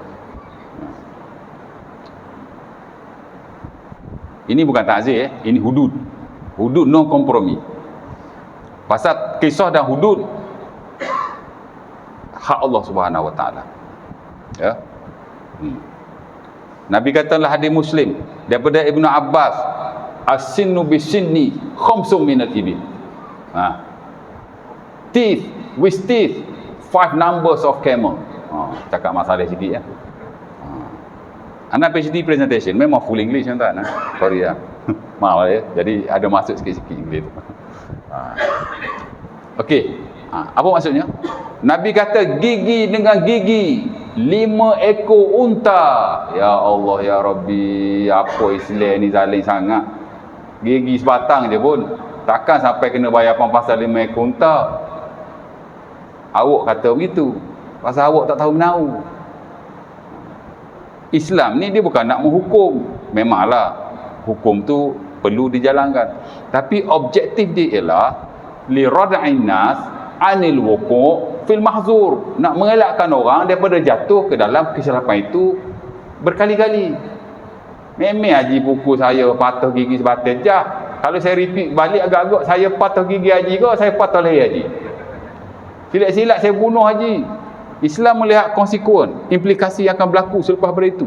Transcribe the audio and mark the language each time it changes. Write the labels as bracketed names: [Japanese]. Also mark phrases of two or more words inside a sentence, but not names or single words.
[Malay] Ini bukan takzir ini hudud. Hudud non kompromi. Pasal kisah dan hudud hak Allah [Arabic] سبحانه وتعالى. [Malay] Ya. Nabi katalah hadis Muslim daripada Ibnu Abbas, [Arabic] السن بالسن خمس من الإبل. [English] Teeth with teeth 5 numbers of camel. [Malay] Cakap masalah sikit ya. Anak PhD presentation memang [English] full English [Malay] kan? Sorry ya. Maaf ya. Jadi ada masuk sikit-sikit English. Okey. Apa maksudnya? Nabi kata gigi dengan gigi 5 ekor unta. [Arabic] يا الله يا ربي, [Malay] apa Islam ni zalim sangat. Gigi sebatang je pun takkan sampai kena bayar pasal 5 ekor unta. Awak kata begitu pasal awak tak tahu menahu. Islam ni dia bukan nak menghukum. Memanglah hukum tu perlu dijalankan, tapi objektif dia ialah [Arabic] لردع الناس عن الوقوع في المحظور, [Malay] nak mengelakkan orang daripada jatuh ke dalam kesilapan itu berkali-kali. Memang haji pukul saya patah gigi sebatas jah. Kalau saya repeat balik agak-agak saya patah gigi haji ke saya patah leher haji. Silap-silap saya bunuh haji. Islam melihat konsekuen, implikasi yang akan berlaku selepas pada itu.